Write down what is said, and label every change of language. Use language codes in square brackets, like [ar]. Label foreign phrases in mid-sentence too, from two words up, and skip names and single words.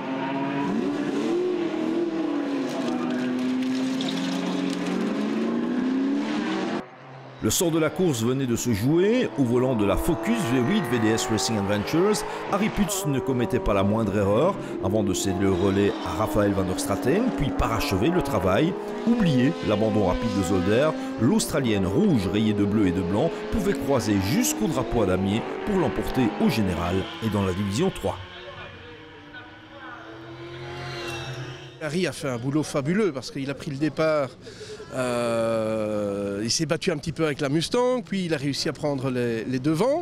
[fr] Le sort de la course venait de se jouer. Au volant de la Focus V8 VDS Racing Adventures, Harry Putz ne commettait pas la moindre erreur avant de céder le relais à Raphaël van der Straten, puis parachever le travail. Oubliez l'abandon rapide de Zolder, l'Australienne rouge rayée de bleu et de blanc pouvait croiser jusqu'au drapeau à damier pour l'emporter au général et dans la division 3. Harry a fait un boulot fabuleux parce qu'il a pris le départ, il s'est battu un petit peu avec la Mustang, puis il a réussi à prendre les devants.